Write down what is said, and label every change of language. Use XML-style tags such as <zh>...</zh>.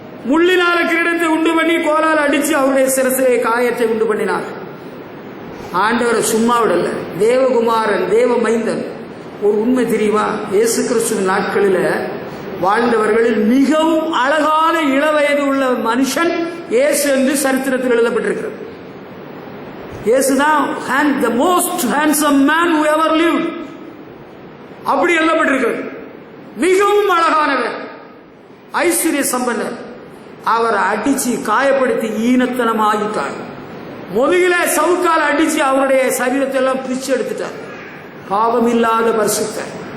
<ta>முள்ளினால கிரீடத்தை உண்டு பண்ணி கோலால் அடித்து அவருடைய சிரசிலே காயத்தை உண்டு பண்ணினார்கள். ஆண்டவரை சும்மா விடல. தேவகுமாரன், தேவ மைந்தன். ஒரு உண்மை தெரியுமா, இயேசு கிறிஸ்துவின் நாட்களில் வாழ்ந்தவர்களில் மிகவும் அழகான இளவயது உள்ள மனுஷன் இயேசு என்று சரித்திரத்தில் எழுதப்பட்டிருக்கிறது.</ta> <en>இயேசுதான் the most handsome man who ever lived.</en> <ta>அப்படி எழுதப்பட்டிருக்கிறது. மிகவும் அழகானவர், ஐஸ்வர்ய சம்பந்தர். அவரை அடிச்சு காயப்படுத்தி ஈனத்தனமாகிட்டார். முதுகில சவுக்கால் அடிச்சு அவருடைய சரீரத்தை எல்லாம் பிரிச்சு எடுத்துட்டார். பாவமில்லாத பரிசுத்தர்.</ta>